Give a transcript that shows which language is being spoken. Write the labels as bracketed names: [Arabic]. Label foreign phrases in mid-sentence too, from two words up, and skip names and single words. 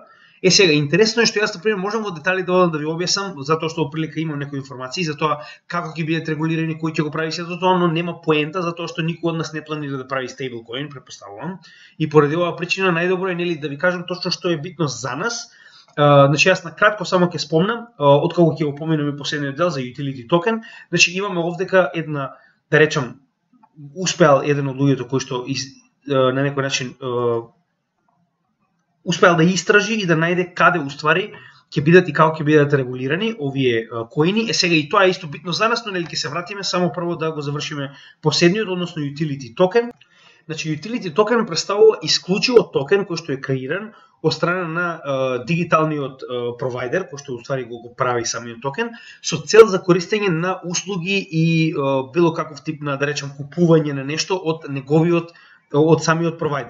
[Macedonian] Сега, интересно е што јас, например, можам во детали да ви објаснам, затоа што оприлика имам некои информации за тоа како ќе бидат регулирани, кој ќе го прави сето тоа, но нема поента, затоа што никој од нас не планира да прави стейблкоин, претпоставувам. И поради оваа причина најдобро е, нели, да ви кажам точно што е битно за нас. Значи, јас на кратко само ќе спомнам, откако ќе го поминам и последниот дел за [English] utility token, [Macedonian] значи имаме овдека една, да речем, успеал еден од луѓето кој што на некој начин успеал да истражи и да најде каде уствари ќе бидат и како ќе бидат регулирани овие коини. Сега и тоа е исто битно за нас, но нели ќе се вратиме само прво да го завршиме последниот, односно [English] utility token. [Macedonian] Значи [English] utility token [Macedonian] представува исклучиво токен кој што е креиран од страна на дигиталниот провайдер, кој што уствари го прави самиот токен, со цел за користење на услуги и било каков тип на, да речем, купување на нешто од самиот провайдер.